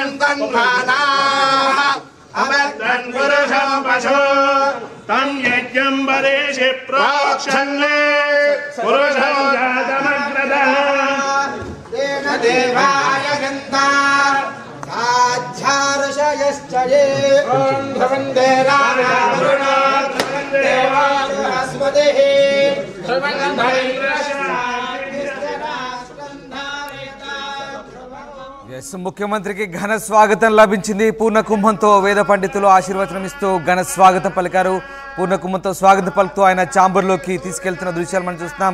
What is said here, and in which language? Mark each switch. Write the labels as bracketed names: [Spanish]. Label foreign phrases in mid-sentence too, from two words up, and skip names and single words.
[Sanskrit] अमर्दन् पुरुषं पशु तं यज्ञं वरेशि प्रोक्षन्ने पुरुषं जातमग्रदः तेन देवाय गन्ता साध्यार्षयश्च ये ॐ ध्रुवन्ते रावरुणा देवास्पतिः [Telugu] ముఖ్యమంత్రికి ఘన స్వాగతం లభించింది. పూర్ణ కుంభంతో వేద పండితులు ఆశీర్వచనం ఇస్తూ ఘన స్వాగతం పలికారు. పూర్ణ కుంభంతో స్వాగతం పలుకుతూ ఆయన ఛాంబర్లోకి తీసుకెళ్తున్న దృశ్యాలు మనం చూస్తున్నాం.